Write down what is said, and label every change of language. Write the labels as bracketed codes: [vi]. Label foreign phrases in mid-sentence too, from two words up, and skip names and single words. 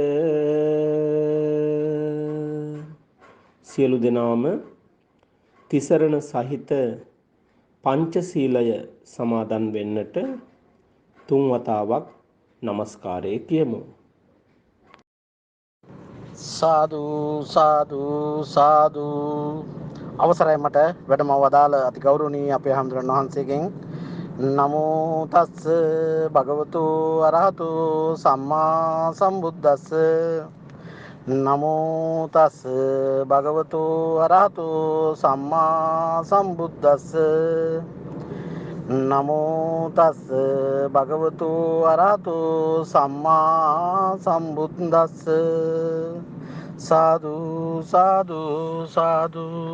[si] සියලු දෙනාම තිසරණ සහිත පංචශීලය සමාදන් වෙන්නට තුන් වතාවක් නමස්කාරය කියමු. සාදු සාදු සාදු. අවසරයි මට වැඩම වදාළ අති ගෞරවනීය අපේ හාමුදුරන් වහන්සේගෙන් [pi] නමෝ තස්ස භගවතු අරහතු සම්මා සම්බුද්දස්ස නමෝ තස්ස භගවතු අරහතු සම්මා සම්බුද්දස්ස නමෝ තස්ස භගවතු අරහතු සම්මා සම්බුද්දස්ස සාදු සාදු සාදු.